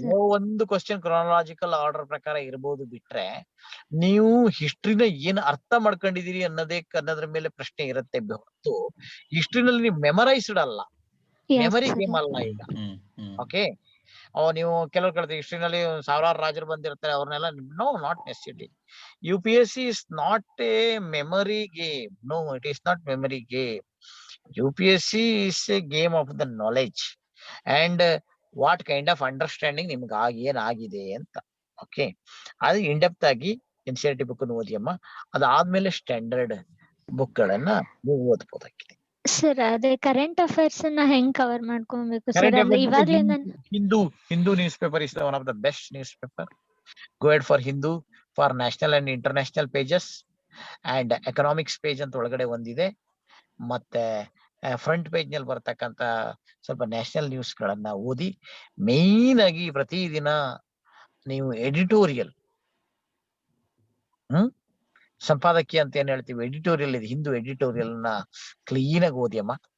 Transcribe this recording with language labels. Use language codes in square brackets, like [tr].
[kn] ಎಲ್ಲೋ ಒಂದು question chronological order ಪ್ರಕಾರ ಇರ್ಬೋದು ಬಿಟ್ರೆ, ನೀವು ಹಿಸ್ಟ್ರಿನ ಏನ್ ಅರ್ಥ ಮಾಡ್ಕೊಂಡಿದೀರಿ ಅನ್ನೋದ್ರ ಮೇಲೆ ಪ್ರಶ್ನೆ ಇರುತ್ತೆ ಹೊರತು ಹಿಸ್ಟ್ರಿನಲ್ಲಿ ನೀವು ಮೆಮರೈಸ್ಡ್ ಅಲ್ಲ, ಮೆಮರಿ ಗೇಮ್ ಅಲ್ಲ ಈಗ. ಓಕೆ, ನೀವು ಕೆಲವ್ರು ಕೇಳ್ತೀವಿ ಹಿಸ್ಟ್ರಿನಲ್ಲಿ ಸಾವಿರಾರು ರಾಜರು ಬಂದಿರ್ತಾರೆ, ಅವ್ರನ್ನೆಲ್ಲ [en] No, not necessity. UPSC is not a memory game. No, it is not memory game. UPSC is a game of the knowledge and what kind of understanding [kn] ನಿಮ್ಗೆ ಏನಾಗಿದೆ ಅಂತ. ಓಕೆ, ಅದು ಇಂಡೆಪ್ತ್ ಆಗಿ NCERT ಬುಕ್ ಓದಿ ಅಮ್ಮ. ಅದಾದ್ಮೇಲೆ standard book ಗಳನ್ನ ನೀವು ಓದ್ಬೋದಾಗಿದೆ. ಸರ್, ಅದೇ ಕರೆಂಟ್ ಅಫೇರ್ಸ್ ನ ಹೆಂಗ್ ಕವರ್ ಮಾಡ್ಕೊಬೇಕು ಸರ್? [en] Current [kn] ಅಂದ್ರೆ [en] affairs [kn] ಇವಾಗ್ಲೇ [en] Hindu newspaper is one of the best newspaper. Go ahead for Hindu, for national and international pages, and economics page [kn] ಅಂತ ಒಳಗಡೆ ಒಂದಿದೆ. ಮತ್ತೆ ಫ್ರಂಟ್ ಪೇಜ್ ನಲ್ಲಿ ಬರ್ತಕ್ಕಂತ ಸ್ವಲ್ಪ ನ್ಯಾಷನಲ್ ನ್ಯೂಸ್ ಗಳನ್ನ ಓದಿ. ಮೇನ್ ಆಗಿ ಪ್ರತಿದಿನ ನೀವು ಎಡಿಟೋರಿಯಲ್, ಸಂಪಾದಕೀಯ ಅಂತ ಏನ್ ಹೇಳ್ತೀವಿ, ಎಡಿಟೋರಿಯಲ್ ಇದೆ, ಹಿಂದೂ ಎಡಿಟೋರಿಯಲ್ ನ ಕ್ಲೀನ್ ಆಗಿ ಓದಿ ಅಮ್ಮ.